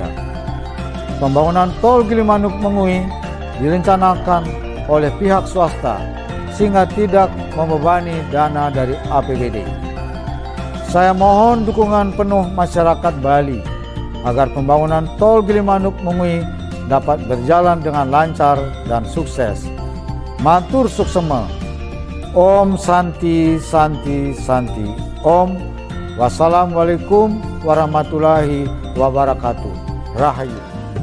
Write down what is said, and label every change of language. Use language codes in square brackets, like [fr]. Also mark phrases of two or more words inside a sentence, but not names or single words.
[id] Pembangunan tol Gilimanuk Mengui direncanakan oleh pihak swasta sehingga tidak membebani dana dari APBD. Saya mohon dukungan penuh masyarakat Bali agar pembangunan tol Gilimanuk Mengui dapat berjalan dengan lancar dan sukses. [ban] Matur suksema. [sa] ॐ शान्ति शान्ति शान्ति। ॐ. [ar] والسلام عليكم ورحمة الله وبركاته. [ban] Rahayu.